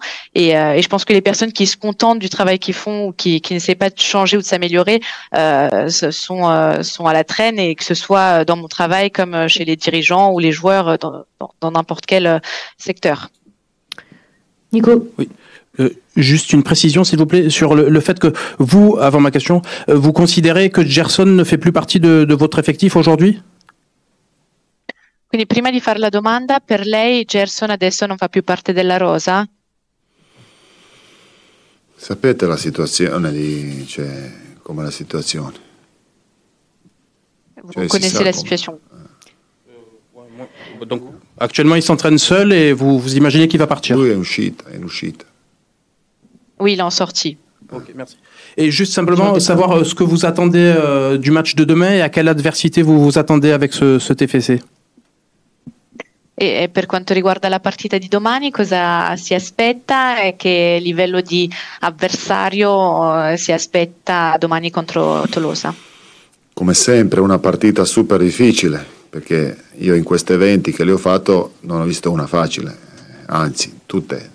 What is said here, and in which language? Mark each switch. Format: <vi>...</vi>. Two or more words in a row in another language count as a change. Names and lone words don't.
<fr>Et je pense que les personnes qui se contentent du travail qu'ils font ou qui n'essaient pas de changer ou de s'améliorer sont à la traîne, et que ce soit dans mon travail comme chez les dirigeants ou les joueurs dans n'importe quel secteur. Nico. Oui. Juste une précision, s'il vous plaît, sur le fait que vous, avant ma question, vous considérez que Gerson ne fait plus partie de votre effectif aujourd'hui?</fr> <it>Quindi prima di fare la domanda, per lei Gerson adesso non fa più parte della rosa? Sapete la situazione come la situazione?</it> <fr>Vous connaissez la situation. Donc, actuellement, il s'entraîne seul et vous imaginez qu'il va partir?</fr> <it>Lui è in uscita.</it> <fr>Oui, il est en sortie. Ok, merci. Et juste simplement savoir ce que vous attendez du match de demain et à quelle adversité vous vous attendez avec ce TFC.</fr> <it>E per quanto riguarda la partita di domani, cosa si aspetta e che livello di avversario si aspetta domani contro Tolosa? Come sempre una partita super difficile, perché io in questi eventi che li ho fatto non ho visto una facile, anzi tutte.</it>